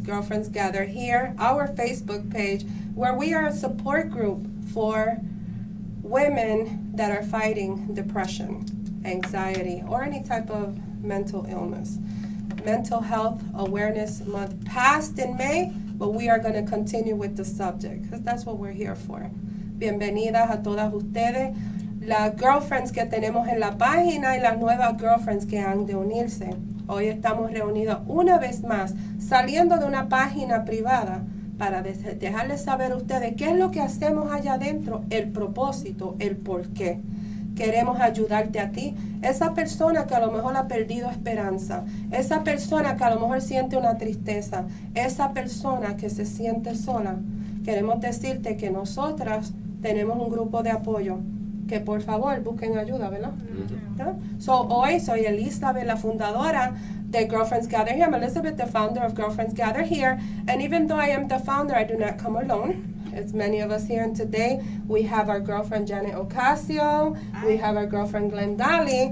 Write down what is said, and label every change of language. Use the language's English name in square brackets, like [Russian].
[English] Girlfriends Gather here, our Facebook page, where we are a support group for women that are fighting depression, anxiety, or any type of mental illness. Mental Health Awareness Month passed in May, but we are going to continue with the subject because that's what we're here for. [Spanish] Bienvenidas a todas ustedes, las girlfriends que tenemos en la página y las nuevas girlfriends que han de unirse. Hoy estamos reunidas una vez más, saliendo de una página privada para dejarles saber a ustedes qué es lo que hacemos allá adentro, el propósito, el por qué. Queremos ayudarte a ti, esa persona que a lo mejor ha perdido esperanza, esa persona que a lo mejor siente una tristeza, esa persona que se siente sola. Queremos decirte que nosotras tenemos un grupo de apoyo, que por favor busquen ayuda, ¿verdad? Mm-hmm. [English] So, [Spanish] hoy soy Elizabeth, la fundadora de [English] Girlfriends Gather Here. I'm Elizabeth, the founder of Girlfriends Gather Here, and even though I am the founder, I do not come alone. It's many of us here, and today we have our girlfriend Janet Ocasio, hi. We have our girlfriend Glendali,